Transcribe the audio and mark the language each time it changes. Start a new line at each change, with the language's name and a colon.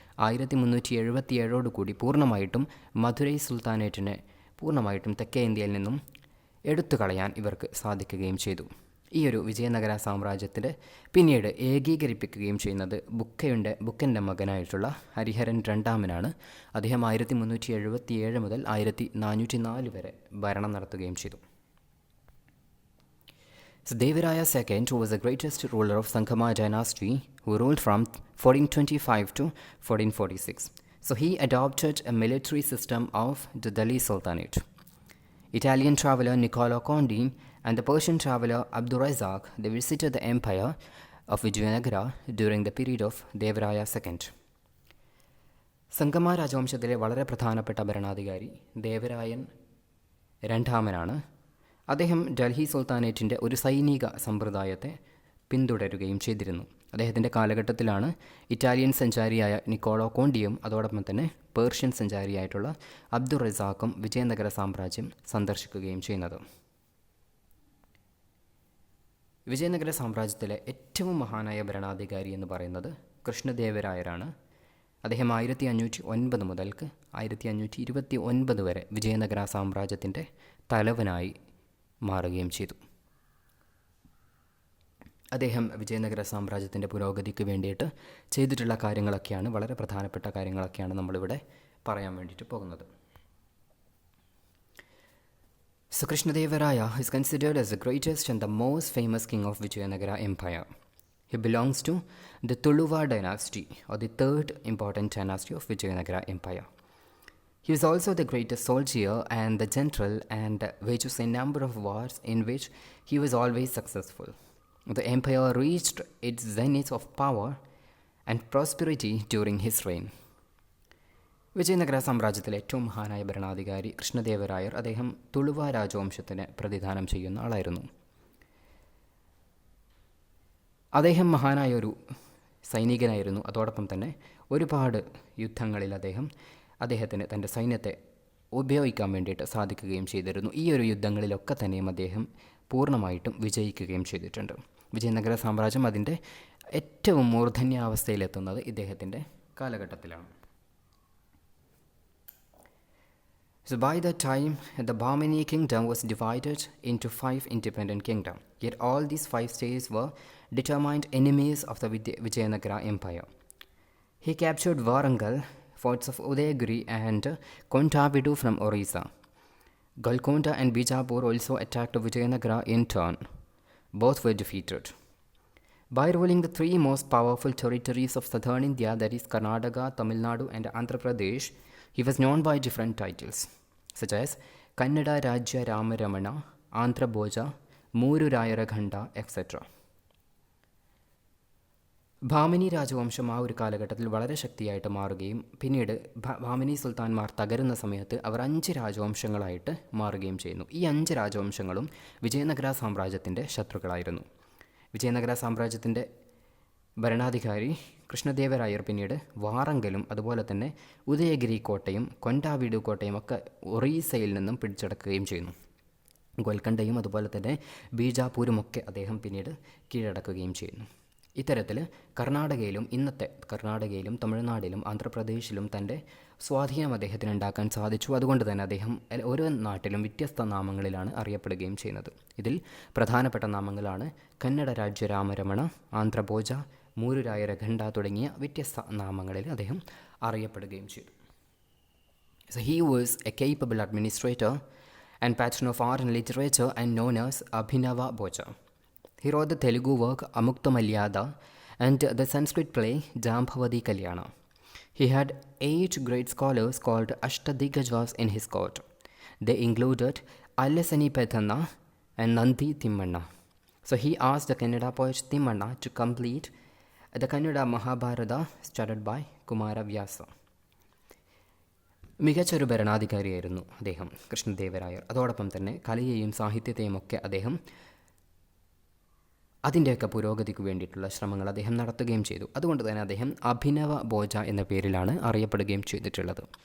Malayalam: 1377 കൂടി പൂർണ്ണമായിട്ടും മധുരൈ സുൽത്താനേറ്റിനെ പൂർണ്ണമായിട്ടും തെക്കേ ഇന്ത്യയിൽ നിന്നും എടുത്തു കളയാൻ ഇവർക്ക് സാധിക്കുകയും ചെയ്തു. ഈ ഒരു വിജയനഗര സാമ്രാജ്യത്തിൽ പിന്നീട് ഏകീകരിപ്പിക്കുകയും ചെയ്യുന്നത് ബുക്കൻ്റെ മകനായിട്ടുള്ള ഹരിഹരൻ രണ്ടാമനാണ്. അദ്ദേഹം 1377 മുതൽ 1404 വരെ ഭരണം നടത്തുകയും ചെയ്തു.
English: So Devaraya II was the greatest ruler of Sanghama dynasty, who ruled from 1425 to 1446. So he adopted a military system of the Delhi Sultanate. Italian traveler Niccolo Conti and the Persian traveler Abdurrazzaq, they visited the empire of Vijayanagara during the period of Devaraya II.
Malayalam: സംഗമ രാജവംശത്തിലെ വളരെ പ്രധാനപ്പെട്ട ഭരണാധികാരി ദേവരായൻ രണ്ടാമനാണ്. അദ്ദേഹം ഡൽഹി സുൽത്താനേറ്റിൻ്റെ ഒരു സൈനിക സമ്പ്രദായത്തെ പിന്തുടരുകയും ചെയ്തിരുന്നു. അദ്ദേഹത്തിൻ്റെ കാലഘട്ടത്തിലാണ് ഇറ്റാലിയൻ സഞ്ചാരിയായ നിക്കോളോ കോണ്ടിയും അതോടൊപ്പം തന്നെ പേർഷ്യൻ സഞ്ചാരിയായിട്ടുള്ള അബ്ദുറസാഖും വിജയനഗര സാമ്രാജ്യം സന്ദർശിക്കുകയും ചെയ്യുന്നത്. വിജയനഗര സാമ്രാജ്യത്തിലെ ഏറ്റവും മഹാനായ ഭരണാധികാരി എന്ന് പറയുന്നത് കൃഷ്ണദേവരായരാണ്. അദ്ദേഹം 1509 മുതൽക്ക് 1529 വരെ വിജയനഗര സാമ്രാജ്യത്തിൻ്റെ തലവനായി മാറുകയും ചെയ്തു. അദ്ദേഹം വിജയനഗര സാമ്രാജ്യത്തിൻ്റെ പുരോഗതിക്ക് വേണ്ടിയിട്ട് ചെയ്തിട്ടുള്ള കാര്യങ്ങളൊക്കെയാണ്, വളരെ പ്രധാനപ്പെട്ട കാര്യങ്ങളൊക്കെയാണ് നമ്മളിവിടെ പറയാൻ വേണ്ടിയിട്ട് പോകുന്നത്.
English: So Krishnadevaraya is considered as the greatest and the most famous king of Vijayanagara Empire. He belongs to the Tuluva dynasty, or the third important dynasty of Vijayanagara Empire. He was also the greatest soldier and the general, and wages a number of wars in which he was always successful. The empire reached its zenith of power and prosperity during his reign.
Malayalam: Vijayanagara സാമ്രാജ്യത്തിലെ ഏറ്റവും മഹാനായ ഭരണാധികാരി കൃഷ്ണദേവരായർ, അദ്ദേഹം തുളുവ രാജവംശത്തിന് പ്രതിദാനം ചെയ്യുന്ന ആളായിരുന്നു. അദ്ദേഹം മഹാനായ ഒരു സൈനികനായിരുന്നു. അതോടൊപ്പം തന്നെ ഒരുപാട് യുദ്ധങ്ങളിൽ അദ്ദേഹത്തിന് തൻ്റെ സൈന്യത്തെ ഉപയോഗിക്കാൻ വേണ്ടിയിട്ട് സാധിക്കുകയും ചെയ്തിരുന്നു. ഈ ഒരു യുദ്ധങ്ങളിലൊക്കെ തന്നെയും അദ്ദേഹം പൂർണ്ണമായിട്ടും വിജയിക്കുകയും ചെയ്തിട്ടുണ്ട്. വിജയനഗര സാമ്രാജ്യം അതിൻ്റെ ഏറ്റവും മൂർധന്യാവസ്ഥയിലെത്തുന്നത് ഇദ്ദേഹത്തിൻ്റെ കാലഘട്ടത്തിലാണ്.
English: So by that time, the Bahmani kingdom was divided into 5 independent kingdoms. Yet all these 5 states were determined enemies of the Vijayanagara Empire. He captured Warangal, forts of Udayagiri and Kontavidu from Orissa. Golconda and Bijapur also attacked Vijayanagara in turn. Both were defeated. By ruling the 3 most powerful territories of southern India, that is Karnataka, Tamil Nadu and Andhra Pradesh, he was known by different titles, such as Kannada Rajya Ramaramana, Andhra Bhoja, Moru Rayaraghanda, etc.
Malayalam: Bhamini രാജവംശം ആ ഒരു കാലഘട്ടത്തിൽ വളരെ ശക്തിയായിട്ട് മാറുകയും പിന്നീട് ഭാമിനി സുൽത്താൻമാർ തകരുന്ന സമയത്ത് അവർ 5 രാജവംശങ്ങളായിട്ട് മാറുകയും ചെയ്യുന്നു. ഈ 5 രാജവംശങ്ങളും വിജയനഗര സാമ്രാജ്യത്തിൻ്റെ ശത്രുക്കളായിരുന്നു. വിജയനഗര സാമ്രാജ്യത്തിൻ്റെ ഭരണാധികാരി കൃഷ്ണദേവരായർ പിന്നീട് വാറങ്കലും അതുപോലെ തന്നെ ഉദയഗിരി കോട്ടയും കൊണ്ടാവീടു കോട്ടയും ഒക്കെ ഒറീസയിൽ നിന്നും പിടിച്ചടക്കുകയും ചെയ്യുന്നു. ഗോൽക്കണ്ടയും അതുപോലെ തന്നെ ബീജാപൂരുമൊക്കെ അദ്ദേഹം പിന്നീട് കീഴടക്കുകയും ചെയ്യുന്നു. ഇത്തരത്തിൽ ഇന്നത്തെ കർണാടകയിലും തമിഴ്നാട്ടിലും ആന്ധ്രാപ്രദേശിലും തൻ്റെ സ്വാധീനം അദ്ദേഹത്തിന് ഉണ്ടാക്കാൻ സാധിച്ചു. അതുകൊണ്ട് തന്നെ അദ്ദേഹം ഓരോ നാട്ടിലും വ്യത്യസ്ത നാമങ്ങളിലാണ് അറിയപ്പെടുകയും ചെയ്യുന്നത്. ഇതിൽ പ്രധാനപ്പെട്ട നാമങ്ങളാണ് കന്നഡ രാജ്യ രാമരമണ, ആന്ധ്രഭോജ, മൂരു രായരഖണ്ഡ തുടങ്ങിയ വ്യത്യസ്ത നാമങ്ങളിൽ അദ്ദേഹം അറിയപ്പെടുകയും ചെയ്തു.
English: So he was a capable administrator and patron of art and literature and known as Abhinava Bhoja. He wrote the Telugu work Amukta Malyada and the Sanskrit play Jambavati Kalyana. He had 8 great scholars called Ashtadiggajas in his court. They included Allasani Pethanna and Nandi Timmanna. So he asked the Kannada poet Timmanna to complete the Kannada Mahabharata started by Kumara Vyasa.
Malayalam: മികച്ചൊരു ഭരണാധികാരിയായിരുന്നു അദ്ദേഹം കൃഷ്ണദേവരായർ. അതോടൊപ്പം തന്നെ കലയെയും സാഹിത്യത്തെയും ഒക്കെ അദ്ദേഹം അതിൻ്റെയൊക്കെ പുരോഗതിക്ക് വേണ്ടിയിട്ടുള്ള ശ്രമങ്ങൾ അദ്ദേഹം നടത്തുകയും ചെയ്തു. അതുകൊണ്ട് തന്നെ അദ്ദേഹം അഭിനവ ഭോജ എന്ന പേരിലാണ് അറിയപ്പെടുകയും ചെയ്തിട്ടുള്ളത്.